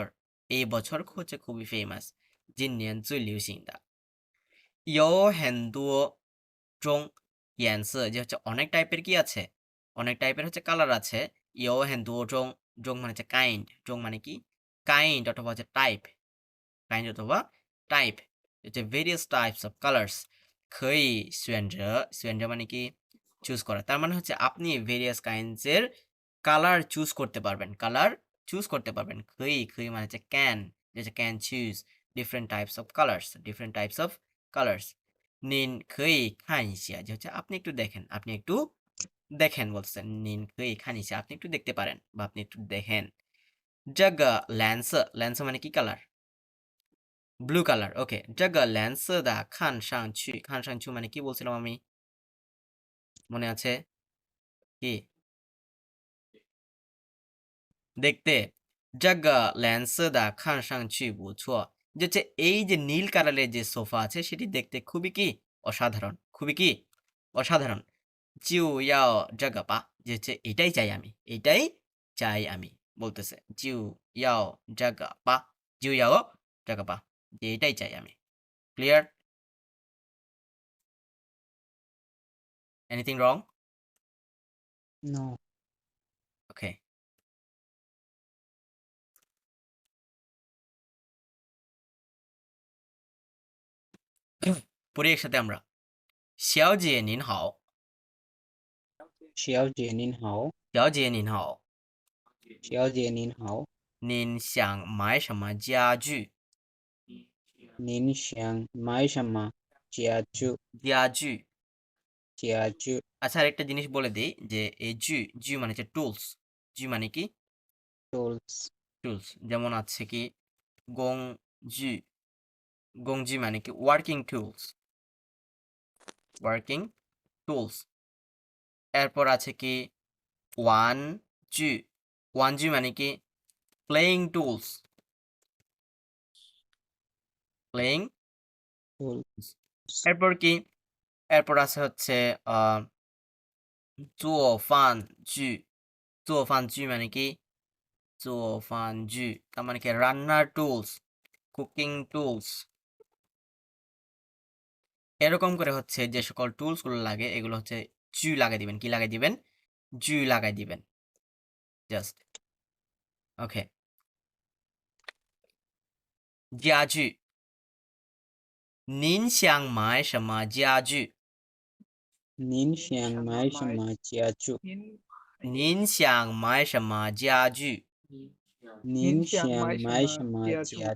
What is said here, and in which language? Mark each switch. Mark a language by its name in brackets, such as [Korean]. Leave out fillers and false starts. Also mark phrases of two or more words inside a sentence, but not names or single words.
[Bangla] এই বছর হচ্ছে খুবই ফেমাস। [Chinese] 今年最流行的有很多种颜色, [Bangla] যে হচ্ছে অনেক টাইপের কি আছে, অনেক টাইপের হচ্ছে কালার আছে। [Chinese] 有很多种, [Bangla] জং মানে হচ্ছে কাইন্ড, জং মানে কি কাইন্ড অথবা হচ্ছে টাইপ, কাইন্ড অথবা টাইপ হচ্ছে [English] various types of colors [Chinese] 可以选择,选择 [Bangla] মানে কি চুজ করা। তার মানে হচ্ছে আপনি [English] various kinds [Bangla] এর [English] color choose [Bangla] করতে পারবেন, [English] color choose [Bangla] করতে পারবেন। [Chinese] 可以, 可以 [Bangla] মানে হচ্ছে [English] ক্যান, যে can choose different types of colors, different types of colors. [Chinese] 您可以看一下, [Bangla] যে হচ্ছে আপনি একটু দেখেন, আপনি একটু দেখেন বলছেন। [Chinese] 您可以看一下, [Bangla] আপনি একটু দেখতে পারেন বা আপনি একটু দেখেন। [Chinese] 这个蓝色, 蓝色 [Bangla] মানে কি কালার? [English] blue color. okay, [Chinese] 这个蓝色的看上去, 看上去 [Bangla] মানে কি বলছিলাম আমি? মনে আছে কি? দেখতে। [Chinese] 这个蓝色的看上去不错, [Bangla] যে হচ্ছে এই যে নীল কালারের যে সোফা আছে সেটি দেখতে খুবই কি অসাধারণ, খুবই কি অসাধারণ। [Chinese] 就要这个吧, [Bangla] যে হচ্ছে এটাই চাই আমি, এটাই চাই আমি বলতেছে। [Chinese] 就要这个吧, 就要这个吧, [Bangla] যে এটাই চাই আমি। ক্লিয়ার? [English] anything wrong? No. [Bangla] ওকে। পড়ি একসাথে আমরা। [Chinese] 小姐您好，小姐您好，小姐您好，小姐您好，您想买什么家具？您想买什么家具？家具家具 [Bangla] আচ্ছা, আরেকটা জিনিস বলে দিই যে এই জি মানে হচ্ছে টুলস, জি মানে কি [English] tools [Bangla] টুলস। যেমন আছে কি [Chinese] 工具, 工具 [Bangla] মানে কি [English] working tools, working tools. [Bangla] এরপর আছে কি [Chinese] 玩具, 玩具 [Bangla] মানে কি [English] playing tools, [Bangla] প্লেয়িং। [English] tools [Bangla] এরপর কি, এরপর আছে হচ্ছে আহ [Chinese] 做饭具, 做饭具 [Bangla] মানে কি [Chinese] 做饭具, [Bangla] তার মানে কি রান্নার টুলস, [English] cooking tools. [Bangla] এরকম করে হচ্ছে যে সকল টুলস গুলো লাগে এগুলো হচ্ছে জু লাগাই দিবেন, কি লাগাই দিবেন? জু লাগাই দিবেন জাস্ট। ওকে, [Chinese] 家具，您想买什么家具？您想买什么家具？您想买什么家具？您想买什么家具？